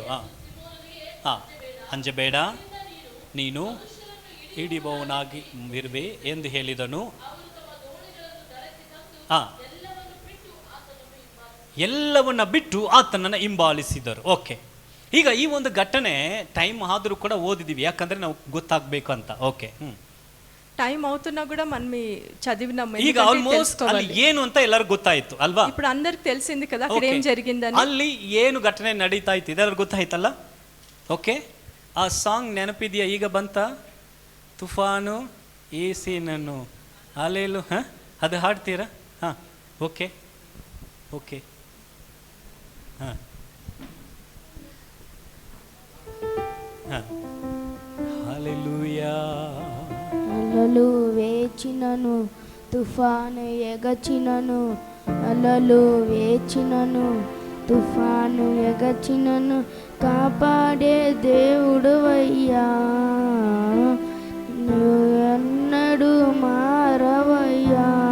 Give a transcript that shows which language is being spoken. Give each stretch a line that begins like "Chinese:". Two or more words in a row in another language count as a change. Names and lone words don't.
Kannada: ಅಂಜಬೇಡ, ನೀನು ಹಿಡಿಯುವವನಾಗಿ ಇರುವೆ ಎಂದು ಹೇಳಿದನು. ಎಲ್ಲವನ್ನ ಬಿಟ್ಟು ಆತನನ್ನು ಹಿಂಬಾಲಿಸಿದರು. ಓಕೆ, ಈಗ ಈ ಒಂದು ಘಟನೆ ಟೈಮ್ ಆದರೂ ಕೂಡ ಓದಿದೀವಿ, ಯಾಕಂದ್ರೆ ನಾವು ಗೊತ್ತಾಗಬೇಕು ಅಂತ. ಓಕೆ,
Telugu: టైం అవుతున్నా కూడా మనం చదివినాం.
Kannada: ಈಗ ಆಲ್ಮೋಸ್ಟ್ ಅಲ್ಲಿ ಏನು ಅಂತ ಎಲ್ಲರಿಗೂ ಗೊತ್ತಾಯ್ತು ಅಲ್ವಾ?
Telugu: ఇప్పుడు అందరికి తెలిసింది కదా అక్కడ ఏం జరిగిందని.
Kannada: ಅಲ್ಲಿ ಏನು ಘಟನೆ ನಡೀತಾ ಇತ್ತು ಇದೆಲ್ಲರಿಗೂ ಗೊತ್ತಾಯ್ತಲ್ಲ. ಓಕೆ, ಆ ಸಾಂಗ್ ನೆನಪಿದೆಯಾ? ಈಗ ಬಂತ ತುಫಾನು ಏಸಿ ನನ್ನು ಅಲೆಲು. ಅದು ಹಾಡ್ತೀರಾ? ಓಕೆ ಓಕೆ హల్లెలూయా.
Telugu: అలలు వేచినను, తుఫాను ఎగచినను, అలలు వేచినను, తుఫాను ఎగచినను, కాపాడే దేవుడు అయ్యా, నువ్వు అన్నడు మారవయ్యా,